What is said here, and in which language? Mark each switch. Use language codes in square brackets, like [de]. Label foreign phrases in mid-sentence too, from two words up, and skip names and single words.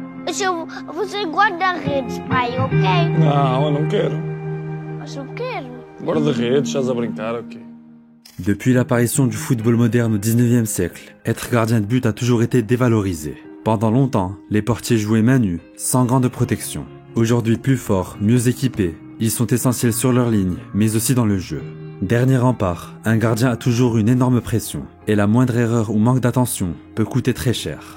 [pt] Você guarda-redes, pai, ok? Não, eu não quero. Mas eu quero. Guarda-redes, estás a brincar, ok? [fr] Depuis l'apparition du football moderne au 19e siècle, être gardien de but a toujours été dévalorisé. Pendant longtemps, les portiers jouaient main nue, sans gants de protection. Aujourd'hui plus forts, mieux équipés, ils sont essentiels sur leur ligne, mais aussi dans le jeu. Dernier rempart, un gardien a toujours une énorme pression, et la moindre erreur ou manque d'attention peut coûter très cher.